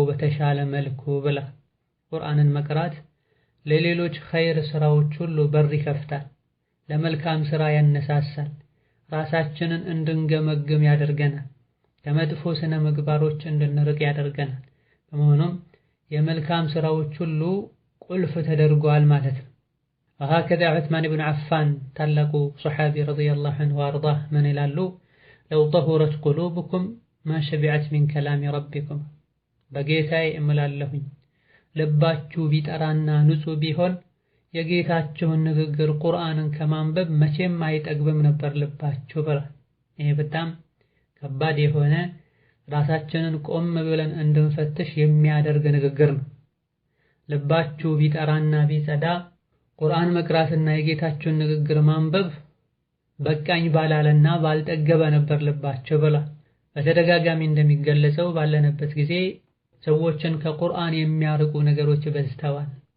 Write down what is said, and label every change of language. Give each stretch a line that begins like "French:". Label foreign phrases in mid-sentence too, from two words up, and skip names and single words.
Amharic: በተሻለ መልኩ ብላ። ቁርአንን መቅራት ለሌሎች ኸይር ስራዎች ሁሉ በር ይከፍታል፣ ለመልካም ስራ ያነሳሳል፣ ራሳችንን እንድንገመግም ያደርገናል፣ ከመጥፎ ስነ ምግባሮች እንድንርቅ ያደርገናል። በመሆኑም የመልካም ስራዎች ሁሉ ቁልፍ ተደርጓል ማለት ነው። وهكذا عثمان بن عفان ታላቁ ሱሐቢ
Arabic: رضي الله عنه وأرضاه
Amharic: ምን ይላሉ?
Arabic: لو طهرت قلوبكم ما شبعت من كلام ربكم።
Amharic: በጌታዬ እምላለሁኝ ልባችሁ ቢጠራና ንጹህ ቢሆን የጌታችሁን ንግግር ቁርአንን ከማንበብ መቼም አይጠግብም ነበር ልባችሁ ብሏል። ይሄ በጣም ከባድ የሆነ ራሳችንን ቆም ብለን እንድንፈትሽ የሚያደርግ ንግግር ነው። ልባችሁ ቢጠራና ቢጸዳ ቁርአን መቅራትና የጌታችሁን ንግግር ማንበብ በቃኝ ባላለና ባልጠገበ ነበር ልባችሁ ብሏል። በተደጋጋሚ እንደሚገለጸው ባለንበት ጊዜ ሰዎችን ከቁርአን የሚያርቁ ነገሮች በዝተዋል።